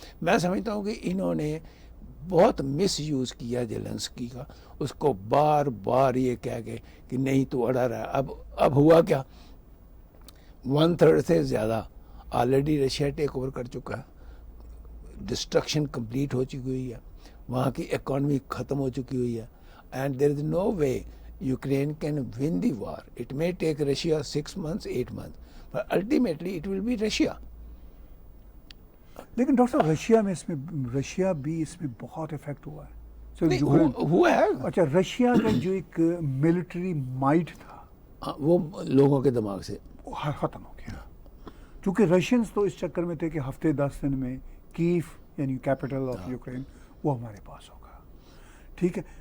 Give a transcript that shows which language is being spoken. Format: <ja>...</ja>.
<ur>میں سمجھتا ہوں کہ انہوں نے بہت مس یوز کیا زیلنسکی کا، اس کو بار بار یہ کہہ کے کہ نہیں تو اڑا رہا ہے. اب ہوا کیا، 1/3 سے زیادہ آلریڈی رشیا ٹیک اوور کر چکا ہے، ڈسٹرکشن کمپلیٹ ہو چکی ہوئی ہے، وہاں کی اکانومی ختم ہو چکی ہوئی ہے.</ur> <en>And there is no way Ukraine can win the war. It may take Russia 6 months 8 months but ultimately it will be Russia.</en> <ur>لیکن ڈاکٹر صاحب رشیا بھی اس میں بہت افیکٹ ہوا ہے. ہوا ہے. اچھا رشیا کا جو ایک ملٹری مائٹ تھا وہ لوگوں کے دماغ سے ختم ہو گیا، کیونکہ رشینز تو اس چکر میں تھے کہ ہفتے 10 دن میں کیف یعنی</ur> <en>capital of Ukraine</en> <ur>وہ ہمارے پاس ہوگا. ٹھیک ہے.</ur>